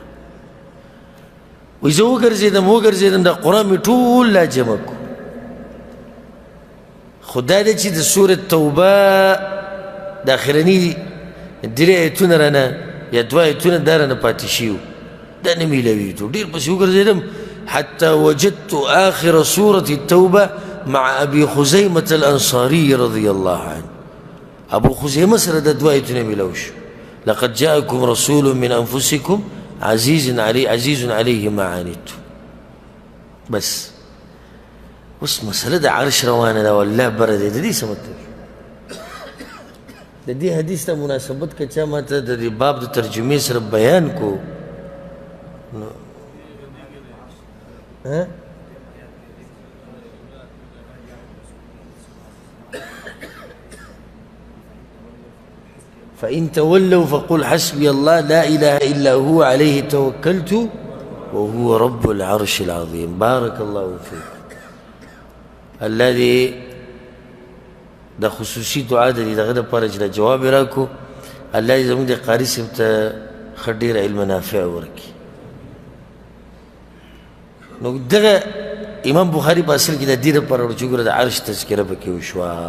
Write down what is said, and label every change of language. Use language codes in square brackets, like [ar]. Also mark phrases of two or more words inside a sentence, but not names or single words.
[ps] وایي زه وګرځېدم دا قرآن مې ټول لا جمع کړو. خو دا دی چې د سورة توبه د اخرني درې ایتونه رانه یا دوه ایتونه دا رانه پاتې شوي وو، دا نه میلاوېږي. ډېر پسې وګرځېدم [ar] حتى وجدت آخر سورة التوبة مع أبي خزيمة الأنصاري رضي الله عنه. [ps] أبو خزيمة سره د دوه ایتونه میلاو شو. [ar] لقد جاءكم رسول من أنفسكم عزيز عليه ما عنتم. [ps] بس اوس مسله د عرش روانه ده والله بره دی. د دې څه مطلب؟ د دې حدیث ته مناسبت که چا ماته د دې باب د ترجمې سره بیان کو نو [ar] فإن تولوا فقل حسبي الله لا إله إلا هو عليه توكلت وهو رب العرش العظيم. بارك الله فيك. [ps] الذي دا خصوصي دعا ده دغه دپاره چې دا جواب یې راکړو. الله دې زموږ د قاري صاحب ته ښه ډېر علم نافع ورکړي. نو دغه امام بخاري په اصل کې د دې دپاره وړو چې ګوره د عرش تذکره پکې وشوه.